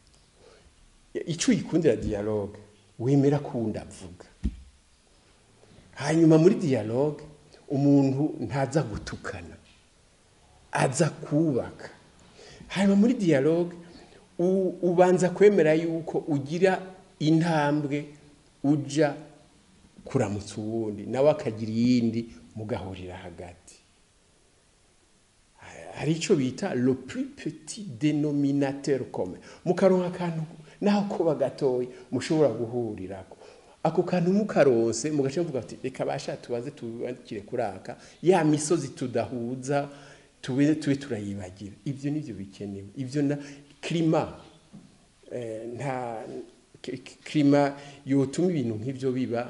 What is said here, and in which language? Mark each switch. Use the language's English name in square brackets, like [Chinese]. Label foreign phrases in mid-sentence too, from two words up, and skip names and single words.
[Rundi] ico ikundira dialogue wemera kunda avuga hanyuma muri dialogue umuntu ntaza gutukana aza kubaka hanyuma muri dialogue ubanza kwemera yuko ugira intambwe uja kuramutsa uwundi nawe akagira iyindi mugahurira hagati hari icyo bita [French] le plus petit dénominateur commun [Rundi] mukaronka akantu naho kuba gatoya mushobora guhurirako ako kantu mukaronse mugace mvuga ati reka basha tubaze tubandikire kuraka ya misozi tudahuza tube turayibagira ibyo nivyo bikenewe ibyo na climat nta climat yotuma ibintu nk'ibyo biba